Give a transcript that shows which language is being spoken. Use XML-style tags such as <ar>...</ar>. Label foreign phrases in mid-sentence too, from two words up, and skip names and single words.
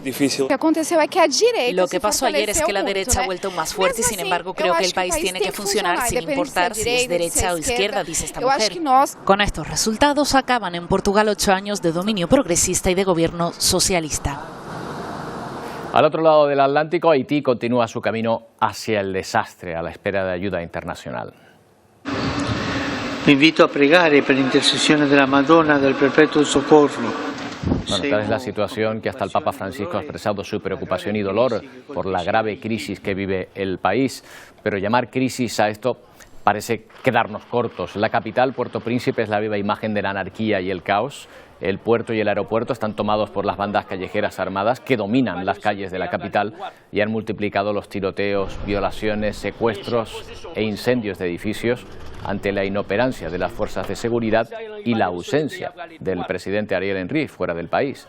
<es>Lo que pasó ayer es que la derecha ha vuelto más fuerte y sin embargo creo que el país tiene que funcionar sin importar si es derecha o izquierda, dice esta mujer. Con estos resultados acaban en Portugal 8 años de dominio progresista y de gobierno socialista. Al otro lado del Atlántico, Haití continúa su camino hacia el desastre a la espera de ayuda internacional.</es> <it>Vi invito a pregare per l'intercessione della Madonna del Perpetuo Soccorso.</it> <es>Bueno, tal es la situación que hasta el Papa Francisco ha expresado su preocupación y dolor por la grave crisis que vive el país, pero llamar crisis a esto parece quedarnos cortos. La capital, Puerto Príncipe, es la viva imagen de la anarquía y el caos. El puerto y el aeropuerto están tomados por las bandas callejeras armadas que dominan las calles de la capital y han multiplicado los tiroteos, violaciones, secuestros e incendios de edificios ante la inoperancia de las fuerzas de seguridad y la ausencia del presidente Ariel Henry fuera del país.</es>